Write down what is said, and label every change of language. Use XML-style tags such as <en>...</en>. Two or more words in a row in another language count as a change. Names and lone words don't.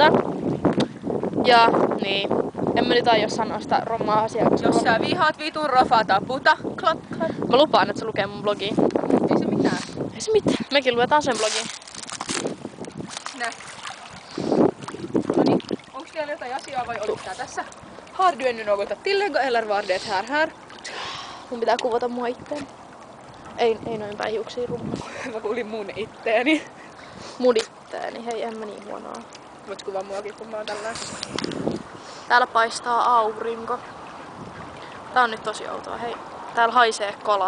<fi>Ja niin, en mä nyt aio sanoa sitä rommaa asiaa. Jos sä vihaat vitun rofa taputa, klap klap. Mä lupaan, että se lukee mun blogiin. Ei se mitään. Ei se mitään. Mekin luetaan sen blogiin. Nää. Noniin, onks vielä jotain asiaa vai oliko tää tässä?</fi> <sv>Har du ännu något att tillägga eller var det här?</sv> <fi>Mun pitää kuvata mua itteen. Ei noin päin hiuksiin rummaa. Mä kuulin mun itteeni. Mun itteeni. Hei, en mä niin huonoa. Voit kuvaa muakin, kun mä oon tällainen. Täällä paistaa aurinko. Tää on nyt tosi outoa. Hei, täällä haisee kala.</fi>